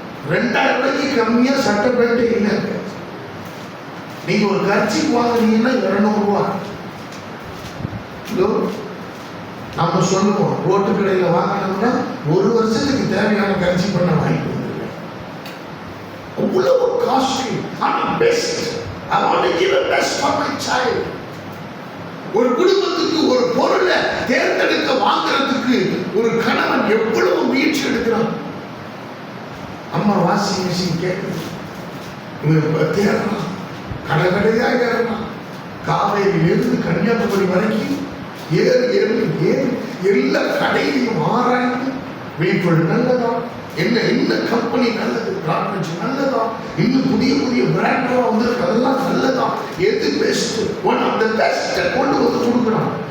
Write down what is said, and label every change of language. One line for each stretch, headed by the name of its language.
Tamil: 2000 ரூபாய்க்கு கம்மியா சட்டை பேண்ட் இல்லை. நீங்க ஒரு கர்ச்சிக்கு வாங்குனீங்கன்னா 200 ரூபாய். நம்ம சொல்லுவோம் ரோட்டு கடையில் வாங்கினோம்னா 1 வருஷத்துக்கு தேவையான கர்ச்சி பண்ண வாங்கிட்டு வந்துருக்கேன். அவ்வளவு காஸ்ட்லி. ஆனா best.
English: I want to give the best for my child.
Tamil: ஒரு குடும்பத்துக்கு ஒரு பொருளை தேர்ந்தெடுக்க வாங்குறதுக்கு ஒரு கணவன் எவ்வளவு முயற்சி எடுக்கிறான். அம்மா வாஷிங் மிஷின் கேட்குது, இவன் தேடலாம், கடை கடையா ஏறலாம், காவேரியிலிருந்து கன்னியாகுமரி வரைக்கும் ஏறு எல்லா கடையிலையும் ஆராய்ந்து வீட்டுள் நல்லதா, என்ன கம்பெனி நல்லது, பிராண்ட் நல்லதா, இன்னும் புதிய பிராண்டா வந்து அதெல்லாம் நல்லதா, எது best,
English: one of the best
Tamil: கொண்டு வந்து கொடுக்குறான்.